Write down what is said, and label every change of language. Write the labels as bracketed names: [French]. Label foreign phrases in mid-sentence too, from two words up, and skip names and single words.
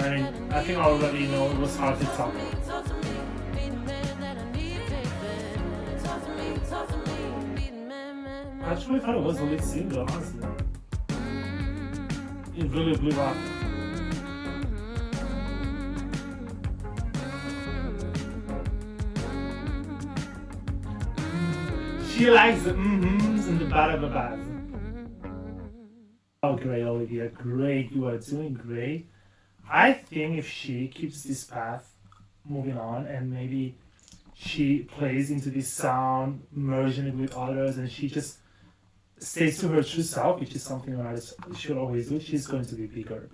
[English] I mean, I think I already know it was hard to talk. I actually thought it was a lead single, honestly. It really blew up. She likes the mm-hms and the ba-da-ba-bas. Oh, great, Olivia. Great. You are doing great. I think if she keeps this path moving on and maybe she plays into this sound, merging it with others, and she just stays to her true self, which is something an artist should always do, she's going to be bigger.